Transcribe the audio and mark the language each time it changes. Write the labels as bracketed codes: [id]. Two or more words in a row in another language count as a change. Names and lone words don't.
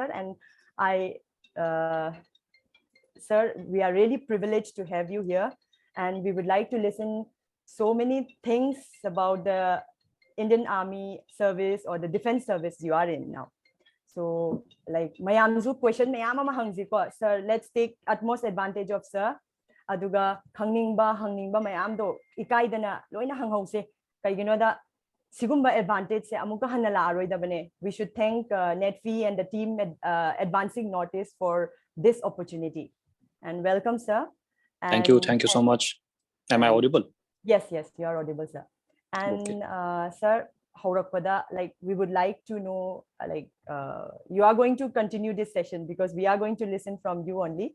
[en] And sir, we are really privileged to have you here, and we would like to listen so many things about the Indian Army service or the defense service you are in now. So like [mni] mayamzu question mayama mahangziko, [en] sir, let's take utmost advantage of sir. [mni] Aduga hangningba mayamdo ikaidana loina hanghause kaiginoda sigumba advantage se amuka hanala aroidabane. [en] We should thank Netfi and the team at Advancing Northeast for this opportunity. And welcome, sir. Thank you so much. Am I audible? Yes, you are audible, sir. And okay. Sir, like we would like to know, you are going to continue this session because we are going to listen from you only.